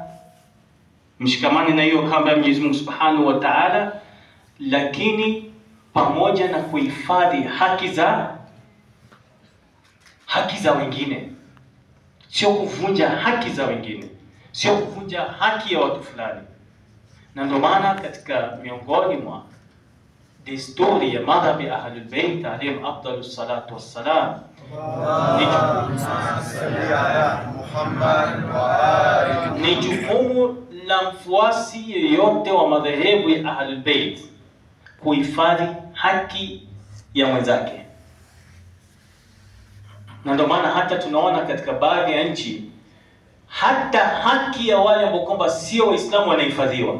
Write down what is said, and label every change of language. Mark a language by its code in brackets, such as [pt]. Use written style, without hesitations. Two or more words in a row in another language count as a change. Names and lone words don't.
[sw] Mshikamane na hiyo kamba ya Mwenyezi Mungu [ar] سبحانه وتعالى, [sw] lakini pamoja na kuhifadhi haki za wengine. Sio kuvunja haki za wengine, sio kuvunja haki ya watu fulani. Na ndio maana katika miongoni mwa desturi ya madhhabi Ahlul Bayt [ar] عليهم أفضل الصلاة والسلام [sw] ni jukumu la mfuasi yeyote wa madhehebu ya Ahlul Bayt kuhifadhi haki ya mwenzake. Na ndio maana hata tunaona katika baadhi ya nchi hata haki ya wale ambao kwamba sio Waislamu wanahifadhiwa.